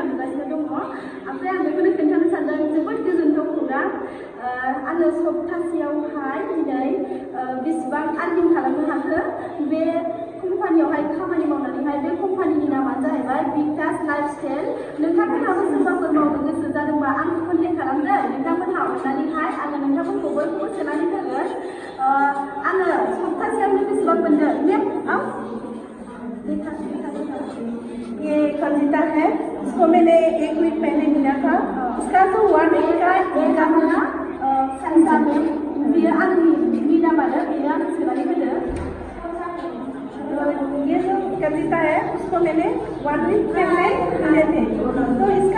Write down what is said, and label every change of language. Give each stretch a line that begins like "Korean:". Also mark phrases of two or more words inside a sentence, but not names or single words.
Bodo: नुगासिनो दङ ओमफ्राय आं बेखौनो खोन्थानो सानदों जोबोद गोजोनथाव खौरां आङो सप्तासेयावहाय दिनै बेसेबां आर्निं खालामनो हाखो बे कम्पानियावहाय खामानि मावनानैहाय बे कम्पानिनि नामानो जाहैबाय बिकास लाइफस्टाइल नोंथांमोनहाबो सोरबाफोर मावनो गोसो जादोंबा आंखौ कन्टेक्ट खालामदो नोंथांमोनहा अननानैहाय आङो नोंथांमोनखौ बयखौबो सोनानै होगोन आङो सप्तासेयावनो बेसेबां मोनदों
Hindi: ये खंजिता है इसको मैंने 1 वीक पहले मिला था इसका तो 1 वीक का इनकम है ना ये जो कविता है उसको मैंने 1 वीक पहले मिले थे तो इसका